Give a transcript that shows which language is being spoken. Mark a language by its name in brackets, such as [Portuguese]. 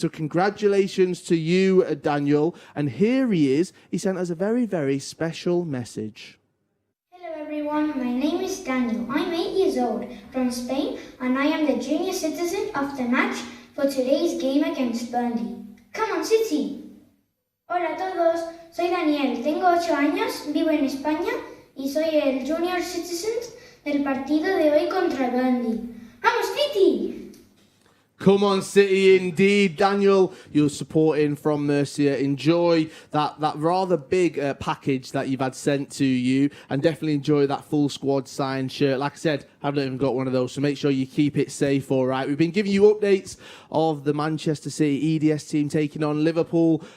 [English] So congratulations to you, Daniel. And here he is. He sent us a very, very special message. Hello everyone, my name is Daniel. I'm 8 years old, from Spain, and I am the junior citizen of the match for today's game against Burnley. Come on, City! [Spanish] Hola a todos, soy Daniel, tengo 8 años, vivo en España y soy el junior citizen del partido de hoy contra Burnley. ¡Vamos, City! [English] Come on, City, indeed. Daniel, you're supporting from Murcia. Enjoy that rather big package that you've had sent to you, and definitely enjoy that full squad signed shirt. Like I said, I've not even got one of those, so make sure you keep it safe, all right? We've been giving you updates of the Manchester City EDS team taking on Liverpool.